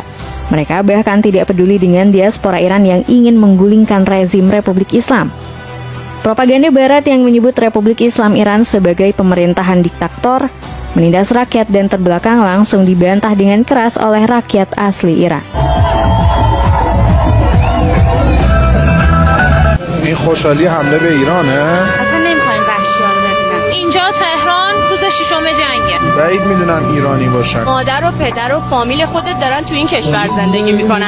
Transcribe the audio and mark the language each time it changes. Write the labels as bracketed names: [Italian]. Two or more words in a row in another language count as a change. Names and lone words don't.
[Indonesian] Mereka bahkan tidak peduli dengan diaspora Iran yang ingin menggulingkan rezim Republik Islam. Propaganda Barat yang menyebut Republik Islam Iran sebagai pemerintahan diktator, menindas rakyat dan terbelakang langsung dibantah dengan keras oleh rakyat asli Iran. [Persian] این خوشحالی حمله به ایرانه؟ اصلا نمیخوایم وحشی‌ها رو ببینم. اینجا تهران روز ششم جنگه. بعید میدونم ایرانی باشن. مادر و پدر و فامیل خودت دارن تو این کشور زندگی میکنن.